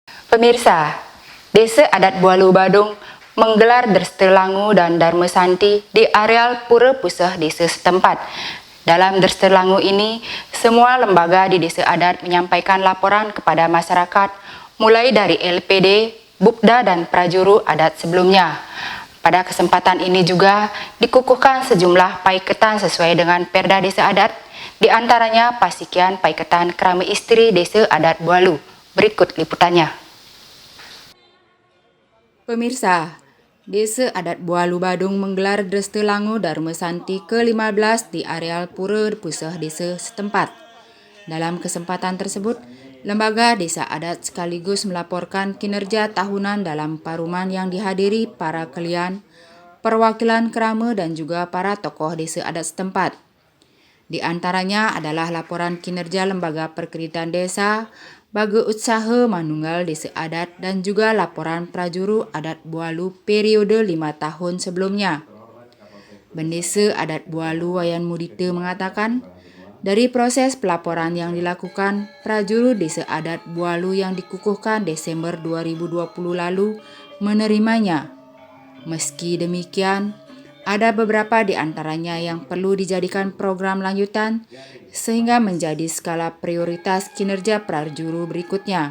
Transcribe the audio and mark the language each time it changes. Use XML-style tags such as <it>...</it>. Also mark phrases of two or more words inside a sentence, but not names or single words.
<id>Pemirsa, Desa Adat Bualu Badung menggelar Derstelangu dan Dharma Santi di areal Pura Puseh desa setempat. Dalam Derstelangu ini, semua lembaga di desa adat menyampaikan laporan kepada masyarakat, mulai dari LPD, Bupda dan prajuru adat sebelumnya. Pada kesempatan ini juga dikukuhkan sejumlah paiketan sesuai dengan Perda Desa Adat, di antaranya Pasikian Paiketan Kerama Istri Desa Adat Bualu. Berikut liputannya. Pemirsa, Desa Adat Bualu Badung menggelar Derstelangu Dharma Santi ke-15 di areal Pura Puseh desa setempat. Dalam kesempatan tersebut, lembaga desa adat sekaligus melaporkan kinerja tahunan dalam paruman yang dihadiri para kelian, perwakilan kerama dan juga para tokoh desa adat setempat. Di antaranya adalah laporan kinerja lembaga perkreditan desa, baga usaha manunggal desa adat dan juga laporan prajuru adat Bualu periode 5 tahun sebelumnya. Bendesa adat Bualu Wayan Mudita mengatakan, dari proses pelaporan yang dilakukan, prajuru desa adat Bualu yang dikukuhkan Desember 2020 lalu menerimanya. Meski demikian, ada beberapa di antaranya yang perlu dijadikan program lanjutan sehingga menjadi skala prioritas kinerja prajuru berikutnya.</id>